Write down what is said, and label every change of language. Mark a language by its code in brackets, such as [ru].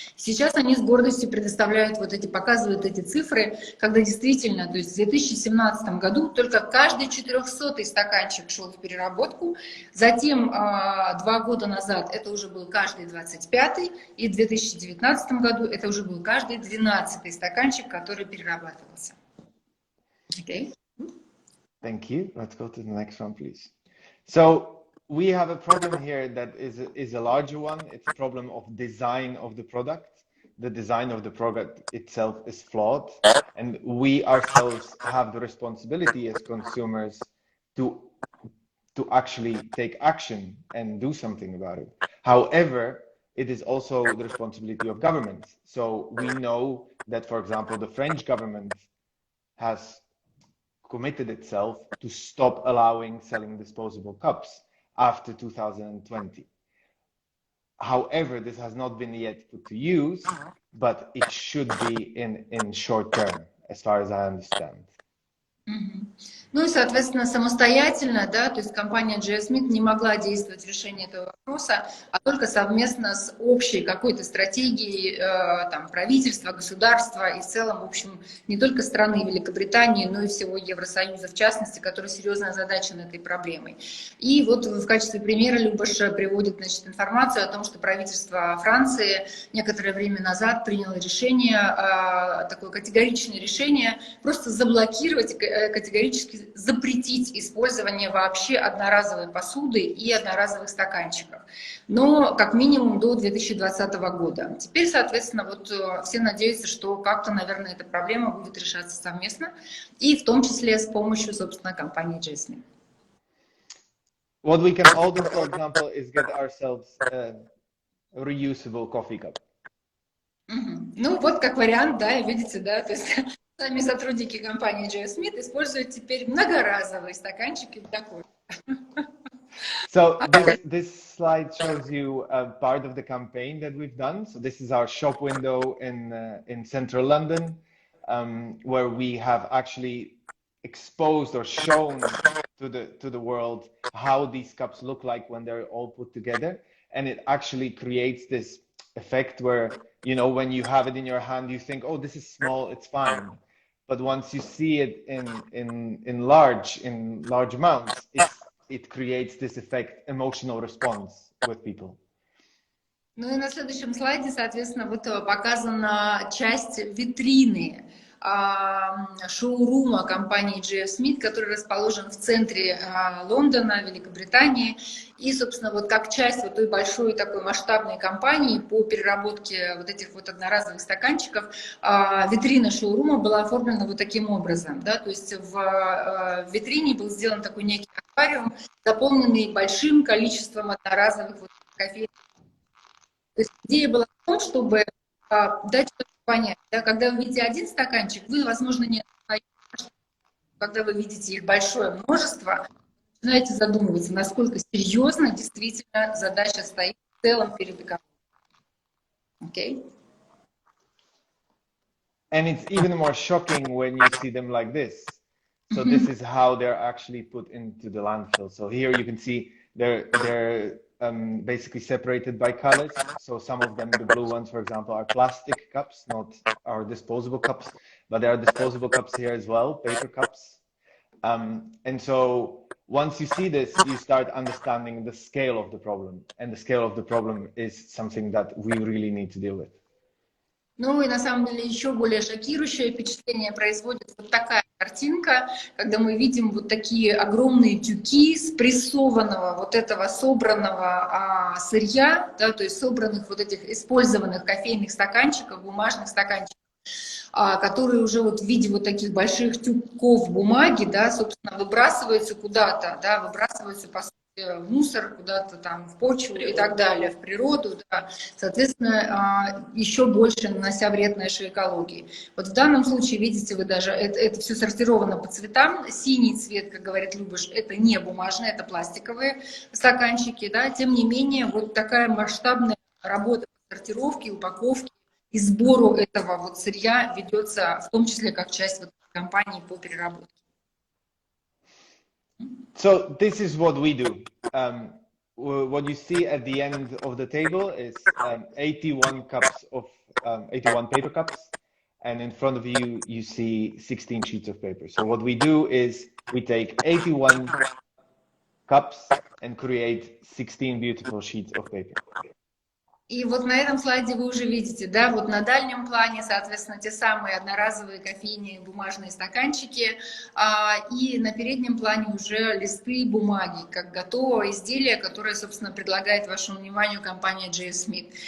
[ru] Сейчас они с гордостью предоставляют вот эти, показывают эти цифры, когда действительно, то есть в 2017 году только каждый 400-й стаканчик шел в переработку, затем 2 года назад это уже был каждый 25-й, и в 2019 году это уже был каждый 12-й стаканчик, который перерабатывался. [en] Okay. Thank you. Let's go to the next one, please. So we have a problem here that is a larger one. It's a problem of design of the product. The design of the product itself is flawed, and we ourselves have the responsibility as consumers to actually take action and do something about it. However, it is also the responsibility of governments. So we know that, for example, the French government has committed itself to stop allowing selling disposable cups after 2020. However, this has not been yet put to use, but it should be in short term, as far as I understand. [ru] Ну и, соответственно, самостоятельно, да, то есть компания G.F Smith не могла действовать в решении этого вопроса, а только совместно с общей какой-то стратегией там, правительства, государства и в целом, в общем, не только страны Великобритании, но и всего Евросоюза, в частности, который серьезно озадачен этой проблемой. И вот в качестве примера Любаш приводит, значит, информацию о том, что правительство Франции некоторое время назад приняло решение, такое категоричное решение, просто заблокировать, категорически запретить использование вообще одноразовой посуды и одноразовых стаканчиков, но как минимум до 2020 года. Теперь, соответственно, вот все надеются, что как-то, наверное, эта проблема будет решаться совместно, и в том числе с помощью, собственно, компании G.F Smith. [en] What we can all do, for example, is get ourselves a reusable coffee cup. [ru] Ну вот как вариант, да, видите, да, то есть сами сотрудники компании G.F Smith используют теперь многоразовые стаканчики для кофе. [en] So this slide shows you part of the campaign that we've done. So this is our shop window in central London, where we have actually exposed or shown to the world how these cups look like when they're all put together, and it actually creates this effect where, you know, when you have it in your hand, you think, oh, this is small, it's fine. But once you see it in large amounts, it creates this effect, emotional response with people. [ru] Ну и на следующем слайде, соответственно, вот показана часть витрины шоурума компании G.F Smith, который расположен в центре Лондона, Великобритании. И, собственно, вот как часть вот той большой такой масштабной кампании по переработке вот этих вот одноразовых стаканчиков, витрина шоурума была оформлена вот таким образом. Да? То есть в витрине был сделан такой некий аквариум, заполненный большим количеством одноразовых вот кофейных. То есть идея была в том, чтобы дать что-то понять. Да? Когда вы видите один стаканчик, вы, возможно, не осознаете, когда вы видите их большое множество, начинаете задумываться, насколько серьезно действительно задача стоит в целом перед экономикой. [en] Okay? And it's even more shocking when you see them like this. So this is how they're actually put into the landfill. So here you can see they're basically separated by colors. So some of them, the blue ones, for example, are plastic cups, not our disposable cups, but there are disposable cups here as well, paper cups. And so once you see this, you start understanding the scale of the problem. And the scale of the problem is something that we really need to deal with. [ru] Ну и на самом деле еще более шокирующее впечатление производит вот такая картинка, когда мы видим вот такие огромные тюки спрессованного вот этого собранного сырья, да, то есть собранных вот этих использованных кофейных стаканчиков, бумажных стаканчиков, которые уже вот в виде вот таких больших тюков бумаги, да, собственно, выбрасываются куда-то, да, выбрасываются по в мусор, куда-то там в почву и так далее, в природу, да, соответственно, еще больше нанося вред нашей экологии. Вот в данном случае, видите, вы даже, это все сортировано по цветам. Синий цвет, как говорит Любаш, это не бумажные, это пластиковые стаканчики, да, тем не менее, вот такая масштабная работа по сортировке, упаковке и сбору этого вот сырья ведется, в том числе как часть вот компании по переработке. [en] So this is what we do. What you see at the end of the table is 81 cups of 81 paper cups, and in front of you you see 16 sheets of paper. So what we do is we take 81 cups and create 16 beautiful sheets of paper. [ru] И вот на этом слайде вы уже видите, да, вот на дальнем плане, соответственно, те самые одноразовые кофейные бумажные стаканчики, и на переднем плане уже листы бумаги, как готовое изделие, которое, собственно, предлагает вашему вниманию компания G.F Smith.